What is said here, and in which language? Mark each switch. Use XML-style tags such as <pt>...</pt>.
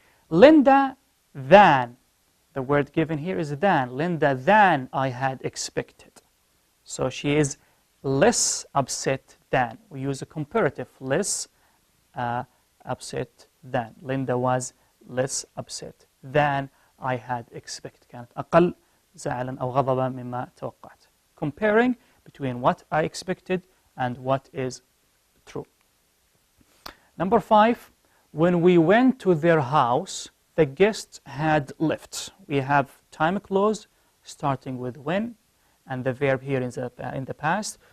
<en>Linda than, the word given here is than, Linda than I had expected. So she is less upset than. We use a comparative, less upset than. Linda was less upset than I had expected.</en> <ar>كانت أقل زعلا أو غضبا مما توقعت.</ar> <en>Comparing between what I expected and what is true. Number 5, when we went to their house, the guests had left. We have time clause starting with when, and the verb here is in the past.</en>